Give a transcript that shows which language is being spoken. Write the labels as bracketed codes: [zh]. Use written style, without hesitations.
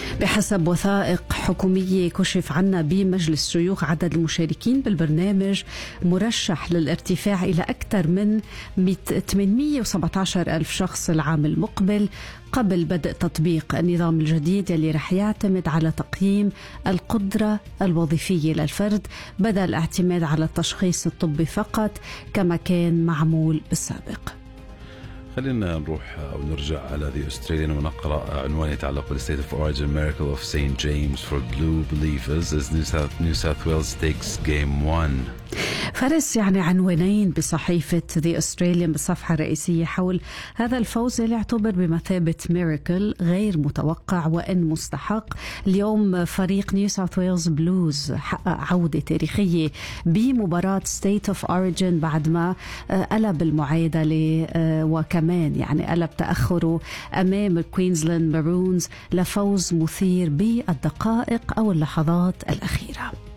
[ar] بحسب وثائق حكومية كشف عنا بمجلس شيوخ، عدد المشاركين بالبرنامج مرشح للارتفاع إلى أكثر من 817 ألف شخص العام المقبل قبل بدء تطبيق النظام الجديد اللي رح يعتمد على تقييم القدرة الوظيفية للفرد بدل الاعتماد على التشخيص الطبي فقط كما كان معمول بالسابق. خلينا نروح أو نرجع على The Australian ونقرأ عنوان يتعلق بالـ [en] State of Origin Miracle of St. James for Blue Believers as New South Wales takes Game 1. [ar] فارس، يعني عنوانين بصحيفة The Australian بالصفحة الرئيسية حول هذا الفوز اللي يعتبر بمثابة ميريكل غير متوقع وإن مستحق. اليوم فريق New South Wales Blues حقق عودة تاريخية بمباراة State of Origin بعد ما قلب المعادلة، وكمان يعني قلب تأخره أمام Queensland Maroons لفوز مثير بالدقائق أو اللحظات الأخيرة.